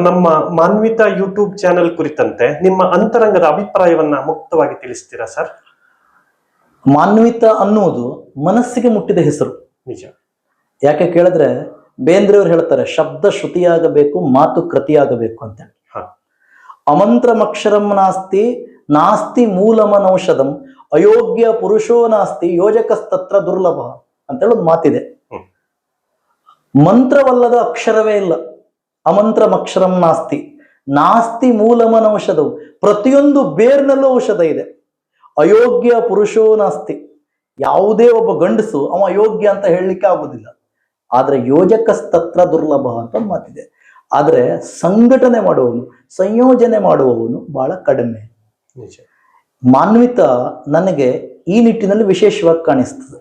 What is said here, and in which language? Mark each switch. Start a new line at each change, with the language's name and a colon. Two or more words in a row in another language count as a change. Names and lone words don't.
Kannada: ನಮ್ಮ ಮಾನ್ವಿತ ಯೂಟ್ಯೂಬ್ ಚಾನೆಲ್ ಕುರಿತಂತೆ ನಿಮ್ಮ ಅಂತರಂಗದ ಅಭಿಪ್ರಾಯವನ್ನ ಮುಕ್ತವಾಗಿ ತಿಳಿಸ್ತೀರಾ ಸರ್? ಮಾನ್ವಿತ ಅನ್ನುವುದು ಮನಸ್ಸಿಗೆ ಮುಟ್ಟಿದ ಹೆಸರು. ನಿಜ. ಯಾಕೆ ಕೇಳಿದ್ರೆ, ಬೇಂದ್ರೆಯವರು ಹೇಳ್ತಾರೆ, ಶಬ್ದ ಶ್ರುತಿಯಾಗಬೇಕು, ಮಾತು ಕೃತಿಯಾಗಬೇಕು ಅಂತ.
Sanskrit: ಅಮಂತ್ರಮಕ್ಷರಂ ನಾಸ್ತಿ ನಾಸ್ತಿ ಮೂಲಮನೌಷಧಂ ಅಯೋಗ್ಯ ಪುರುಷೋ ನಾಸ್ತಿ ಯೋಜಕಸ್ತತ್ರ ದುರ್ಲಭ
Kannada: ಅಂತೇಳಿ ಒಂದು ಮಾತಿದೆ. ಮಂತ್ರವಲ್ಲದ ಅಕ್ಷರವೇ ಇಲ್ಲ.
Sanskrit: ಅಮಂತ್ರಮಕ್ಷರಂ ನಾಸ್ತಿ ನಾಸ್ತಿ ಮೂಲಮನೌಷಧವು.
Kannada: ಪ್ರತಿಯೊಂದು ಬೇರ್ನಲ್ಲೂ ಔಷಧ ಇದೆ.
Sanskrit: ಅಯೋಗ್ಯ ಪುರುಷೋ ನಾಸ್ತಿ.
Kannada: ಯಾವುದೇ ಒಬ್ಬ ಗಂಡಸು ಅವ ಅಯೋಗ್ಯ ಅಂತ ಹೇಳಲಿಕ್ಕೆ ಆಗುದಿಲ್ಲ. ಆದ್ರೆ
Sanskrit: ಯೋಜಕಸ್ತತ್ರ ದುರ್ಲಭ
Kannada: ಅಂತ ಒಂದು ಮಾತಿದೆ. ಆದ್ರೆ ಸಂಘಟನೆ ಮಾಡುವವನು, ಸಂಯೋಜನೆ ಮಾಡುವವನು ಬಹಳ ಕಡಿಮೆ. ಮಾನ್ವಿತ ನನಗೆ ಈ ನಿಟ್ಟಿನಲ್ಲಿ ವಿಶೇಷವಾಗಿ ಕಾಣಿಸ್ತದೆ.